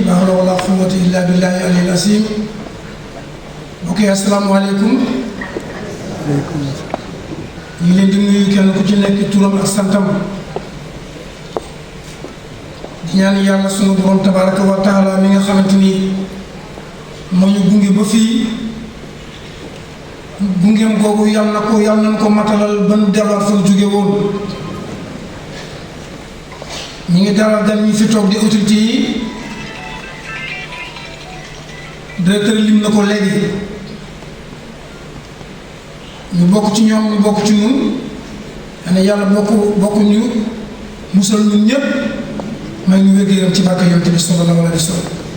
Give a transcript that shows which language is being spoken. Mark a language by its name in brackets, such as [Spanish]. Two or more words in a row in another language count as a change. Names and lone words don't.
[Arabic] لا حول ولا قوة إلا بالله العلي العظيم. Ok, السلام عليكم. [Wolof] ñu leen di nuyu kenn ku ci nekk turam ak santam. di ñaan yàlla sunu borom [Arabic] تبارك وتعالى [Wolof] mi nga xamante ni moo ñu gunge ba fii. bungeem googu yàlla nañ ko matalal ba nu delluwaat fa jóge woon ñu ngi dalal gan ñi fi toog di autorité yi directeur lim na ko léegi ñu bokk ci ñoom ñu bokk ci ñun xanaa yàlla bokk ñu musal ñun ñëpp may ñu wér-gu-yaram ci barke Yonent bi [Arabic] صلى الله عليه وسلم